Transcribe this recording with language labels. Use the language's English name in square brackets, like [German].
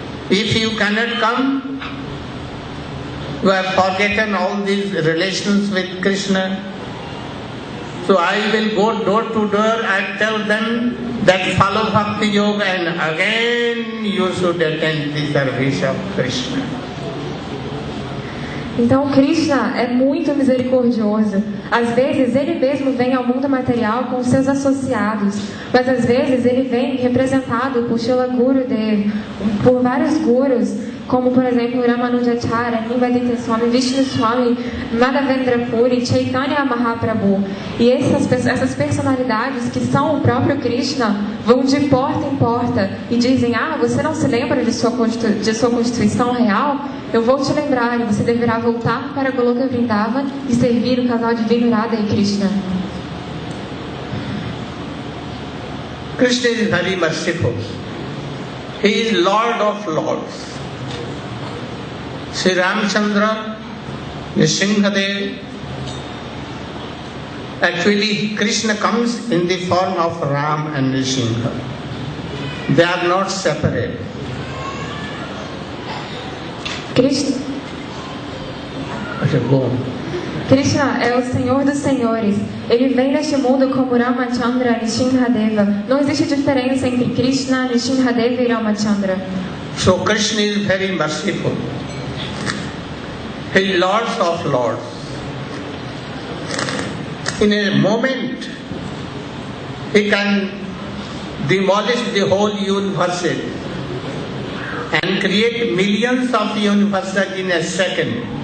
[English] If you cannot come, you have forgotten all these relations with Krishna. So I will go door to door and tell them that follow Bhakti Yoga and again you should attend the service of Krishna. [Portuguese] Então Krishna é muito misericordioso. Às vezes ele mesmo vem ao mundo material com seus associados, mas às vezes ele vem representado por Srila Gurudev, por vários gurus, como por exemplo Ramanujacharya, Nimbaditya Swami, Vishnu Swami, Madhavendra Puri, Chaitanya Mahaprabhu. E essas personalidades que são o próprio Krishna vão de porta em porta e dizem: você não se lembra de sua constituição real? Eu vou te lembrar, e você deverá voltar para Goloka Vrindavan e servir o casal divino Radha e Krishna. [English] Krishna is very merciful. He is Lord of Lords. Sri Ramchandra, Nrsimhadev, actually Krishna comes in the form of Ram and Nrsimha. They are not separate. [Portuguese] Krishna é o Senhor dos Senhores. Ele vem neste mundo como Ramachandra, Nrsimhadeva. Não existe diferença entre Krishna, Nrsimhadeva e Ramachandra. [English] So Krishna is very merciful. He is Lord of Lords. In a moment, he can demolish the whole universe and create millions of universes in a second.